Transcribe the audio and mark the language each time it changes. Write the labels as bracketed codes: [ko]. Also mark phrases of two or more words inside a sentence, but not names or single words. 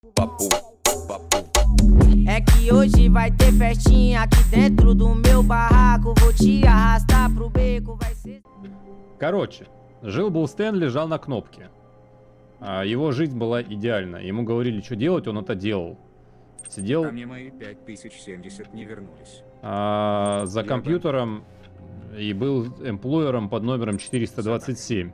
[pt] Papo, papo. É que hoje vai ter festinha aqui dentro do meu barraco. Vou te arrastar pro beco, vai ser... [ru] Короче, жил-был Стэн, лежал на кнопке. Его жизнь была идеальна. Ему говорили, что делать, он это делал. Сидел А мне мои 5070 не вернулись. за компьютером и был эмплойером под номером 427.